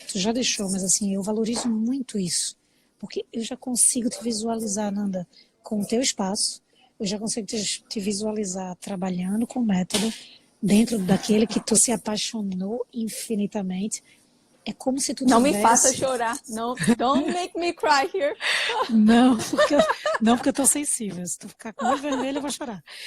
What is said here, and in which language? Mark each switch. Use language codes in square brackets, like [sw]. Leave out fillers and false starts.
[pt] Tu já deixou, mas assim, eu valorizo muito isso. Porque eu já consigo te visualizar, Nanda, com o teu espaço. Eu já consigo te visualizar trabalhando com o método dentro daquele que tu se apaixonou infinitamente. É como se tu Não tivesse... me faça chorar. Não, [en] don't make me cry here. [pt] Não, porque eu tô sensível. Se tu ficar com o olho vermelho, eu vou chorar.